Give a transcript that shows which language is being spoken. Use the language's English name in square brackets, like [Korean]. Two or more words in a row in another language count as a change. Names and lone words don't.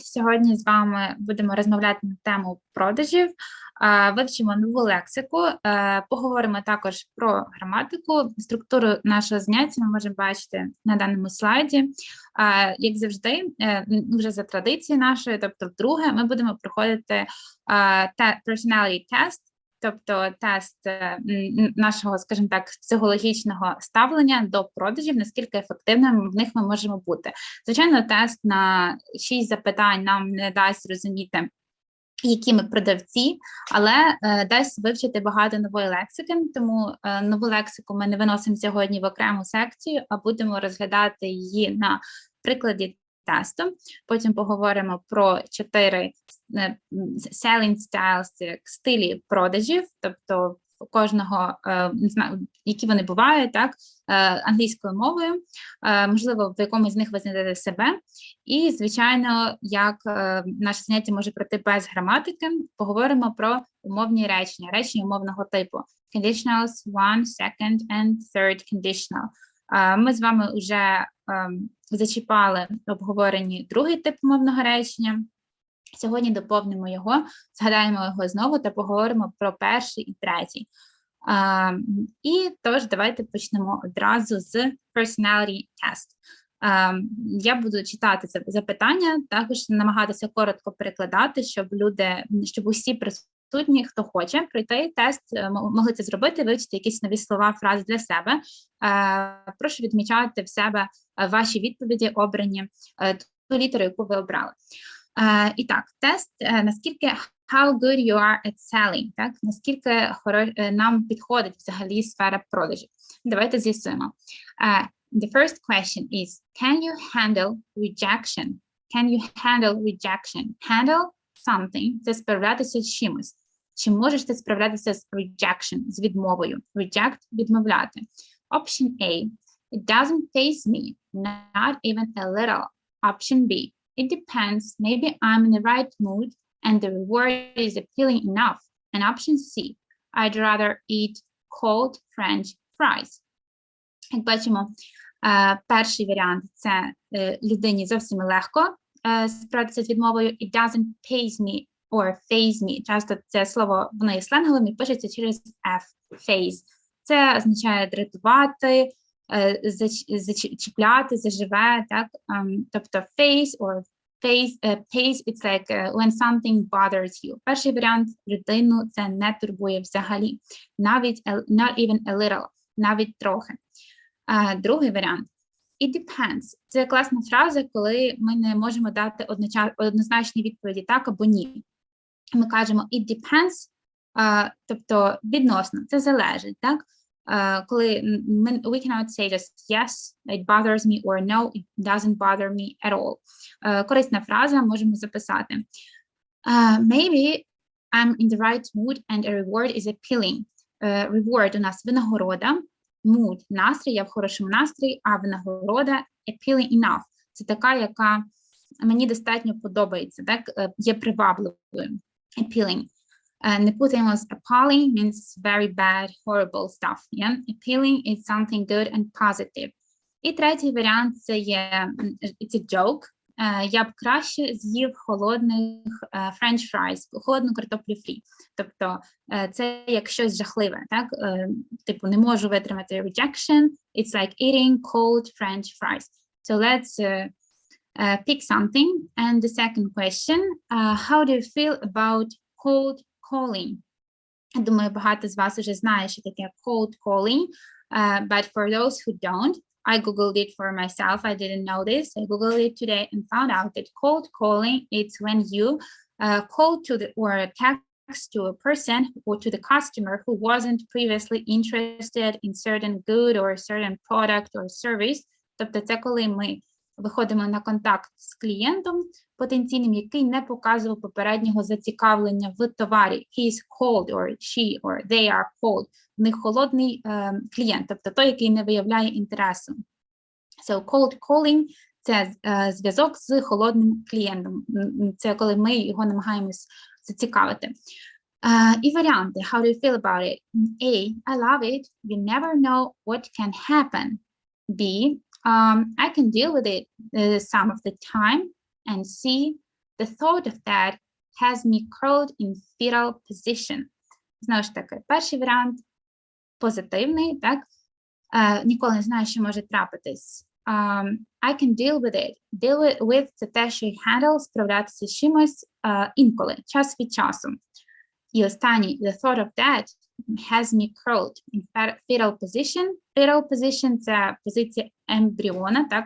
[Ukrainian] Сьогодні з вами будемо розмовляти на тему продажів, вивчимо нову лексику, поговоримо також про граматику. Структуру нашого заняття ми можемо бачити на даному слайді. Як завжди, вже за традицією нашою, тобто вдруге, ми будемо проходити [English] personality test, [Ukrainian] тобто тест нашого, скажімо так, психологічного ставлення до продажів, наскільки ефективним в них ми можемо бути. Звичайно, тест на 6 запитань нам не дасть зрозуміти, які ми продавці, але дасть вивчити багато нової лексики, тому нову лексику ми не виносимо сьогодні в окрему секцію, а будемо розглядати її на прикладі тесту. Потім поговоримо про 4 [English] selling styles, [Ukrainian] стилі продажів, тобто кожного, не знаю, які вони бувають, так, англійською мовою, можливо, в якомусь з них ви знайдете себе. І, звичайно, як наше заняття може пройти без граматики, поговоримо про умовні речення, речення умовного типу. [English] Conditionals, one, second and third conditional. [Ukrainian] Ми з вами вже зачіпали в обговоренні другий тип умовного речення. Сьогодні доповнимо його, згадаємо його знову та поговоримо про перший і третій. І тож давайте почнемо одразу з [English] personality test. [Ukrainian] Я буду читати це запитання, також намагатися коротко перекладати, щоб усі присутні, хто хоче пройти тест, могли це зробити, вивчити якісь нові слова, фрази для себе. Прошу відмічати в себе ваші відповіді, обрані ту літеру, яку ви обрали. І так, тест, наскільки [English] how good you are at selling, [Ukrainian] так? Наскільки нам підходить взагалі сфера продажів. Давайте з'ясуємо. [English] The first question is, can you handle rejection? Can you handle rejection? Handle something – [Ukrainian] це справлятися з чимось. Чи можеш ти справлятися з rejection, з відмовою? Reject – відмовляти. [English] Option A. It doesn't faze me, not even a little. Option B. It depends. Maybe I'm in the right mood and the reward is appealing enough. And option C. I'd rather eat cold French fries. [Ukrainian] Як бачимо, перший варіант – це людині зовсім легко справитися з відмовою. [English] It doesn't faze me or faze me. [Ukrainian] Часто це слово, воно є сленговим і пишеться через F, faze. Це означає дратувати, зачіпляти, заживе, так? [English] Тобто faze or faze, it's like when something bothers you. [Ukrainian] Перший варіант – людину це не турбує взагалі. Навіть, [English] not even a little, [Ukrainian] навіть трохи. Другий варіант – [English] it depends. [Ukrainian] Це класна фраза, коли ми не можемо дати однозначні відповіді так або ні. Ми кажемо [English] it depends, [Ukrainian] тобто відносно, це залежить, так? [English] Коли we cannot say just yes, it bothers me, or no, it doesn't bother me at all. [Ukrainian] Корисна фраза, можемо записати. [English] Maybe I'm in the right mood and a reward is appealing. [Ukrainian] Reward у нас винагорода, mood – настрій, я в хорошому настрої, а винагорода [English] appealing enough. [Ukrainian] Це така, яка мені достатньо подобається, так? Є привабливою. [English] Appealing. Nepotism appalling means very bad, horrible stuff. Yeah? Appealing is something good and positive. [Ukrainian] І третій варіант – це є [English] it's a joke. [Ukrainian] Я б краще з'їв холодних [English] French fries, [Ukrainian] холодну картоплю фрі. Тобто це як щось жахливе, так? Типу не можу витримати rejection. [English] It's like eating cold French fries. So let's pick something. And the second question, how do you feel about cold calling? [Ukrainian] Думаю, багато з вас вже знає, що таке [English] cold calling, but for those who don't, I googled it for myself. I didn't know this. I googled it today and found out that cold calling is when you call to the or text to a person or to the customer who wasn't previously interested in certain good or certain product or service. [Ukrainian] Тобто це коли ми виходимо на контакт з клієнтом потенційним, який не показував попереднього зацікавлення в товарі. [English] He is cold, or she, or they are cold. [Ukrainian] В них холодний клієнт, тобто той, який не виявляє інтересу. [English] So cold calling – [Ukrainian] це зв'язок з холодним клієнтом. Це коли ми його намагаємось зацікавити. І варіанти. [English] How do you feel about it? A. I love it. You never know what can happen. B. I can deal with it some of the time. And C, the thought of that has me curled in fetal position. [Ukrainian] Знову ж таки, перший варіант позитивний, так? Ніколи не знаю, що може трапитись. [English] I can deal with it. Deal with – [Ukrainian] це те, що handle, справлятися з чимось інколи, час від часу. І останній, [English] the thought of that has me curled in fetal position. Fetal position – [Ukrainian] це позиція ембріона, так?